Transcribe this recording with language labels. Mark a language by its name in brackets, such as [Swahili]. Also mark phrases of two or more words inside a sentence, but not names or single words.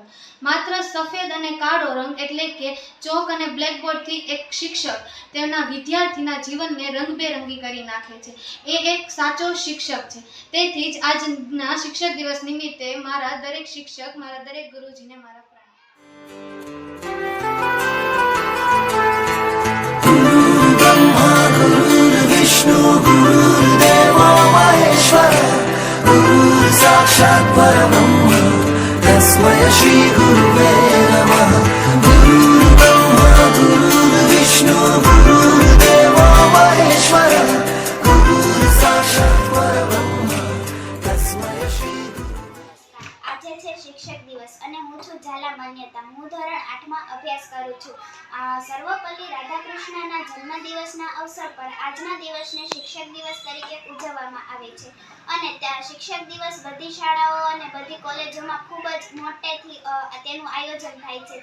[Gujarati] માત્ર સફેદ અને કાળો રંગ એટલે કે ચોક અને બ્લેકબોર્ડથી એક શિક્ષક તેના વિદ્યાર્થીના જીવનને રંગબેરંગી કરી નાખે છે। એ એક સાચો શિક્ષક છે। તેથી જ આજના શિક્ષક દિવસ નિમિત્તે મારા દરેક શિક્ષક, મારા દરેક ગુરુજીને મારા [Sanskrit] विष्णु गुरुर्देवो महेश्वर गुरुर्साक्षात् परब्रह्म तस्मै श्री गुरुवे नमः। गुरुर्ब्रह्मा गुरुर्विष्णु गुरुर्देवो महेश्वर गुरुर्साक्षात् परब्रह्म तस्मै श्री गुरुवे। [Gujarati] આજે છે શિક્ષક દિવસ અને હું છું ઝાલા માન્યતા। હું ધોરણ 8માં અભ્યાસ કરું છું। સર્વપલ્લી રાધાકૃષ્ણના જન્મદિવસના અવસર પર આજના દિવસને શિક્ષક દિવસ તરીકે ઉજવવામાં આવે છે અને ત્યાં શિક્ષક દિવસ બધી શાળાઓ અને બધી કોલેજોમાં ખૂબ જ મોટેથી તેનું આયોજન થાય છે।